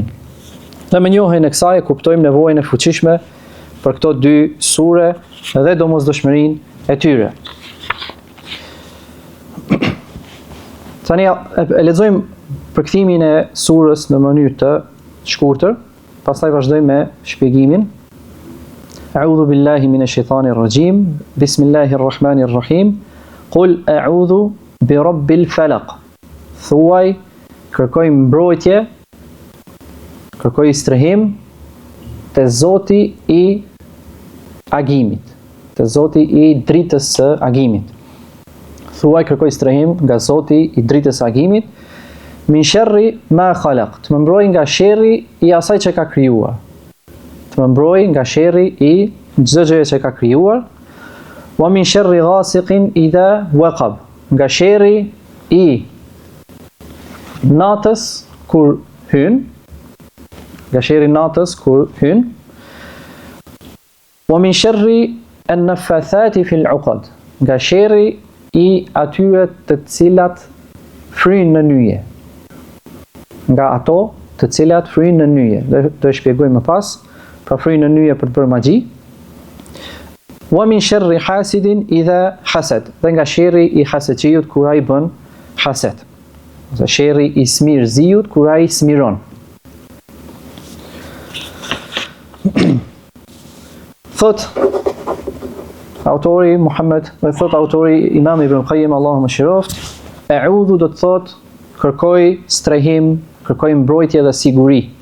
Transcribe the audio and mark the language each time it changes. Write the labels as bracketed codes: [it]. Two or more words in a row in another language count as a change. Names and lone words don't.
[sq] Dhe me njohjen e kësaj kuptojmë nevojën e fuqishme për këto dy sure dhe domosdoshmërinë e tyre. Tani e lexojmë përkthimin e surës në mënyrë të shkurtër, pastaj vazhdojmë me shpjegimin. [ar] أعوذ بالله من الشيطان الرجيم. بسم الله الرحمن الرحيم. قل أعوذ برب الفلق. [sq] Thuaj, kërkoj mbrojtje, kërkoj strehim te Zoti i agimit, te Zoti i dritës së agimit. Thuaj, kërkoj strehim nga Zoti i dritës së agimit, [ar] من شر ما خلق, [sq] të më mbroj nga sherri i asaj që ka krijuar. Të më mbroj nga sherri i çdo gjëje që ka krijuar. [ar] ومن شر غاسق إذا وقب, [sq] nga sherri i natës kur hyn, nga sherri i natës kur hyn. [ar] ومن شر النفاثات في العقد, [sq] nga sherri i atyre të cilat fryjnë në nyje. Nga ato të cilat fryjnë në nyje. Do e shpjegoj më pas, pra fryjnë në nyje për të bërë magji. [ar] ومن شر حاسد إذا حسد, [sq] dhe nga sherri i haseqiut kur ai bën hased. Ose sherri i smirëziut kur ai smiron. Thot autori Muhammed, thot autori Imam Ibn Qayyim, Allahu mëshiroft, a'udhu do të thot kërkoj strehim, kërkoj mbrojtje dhe siguri.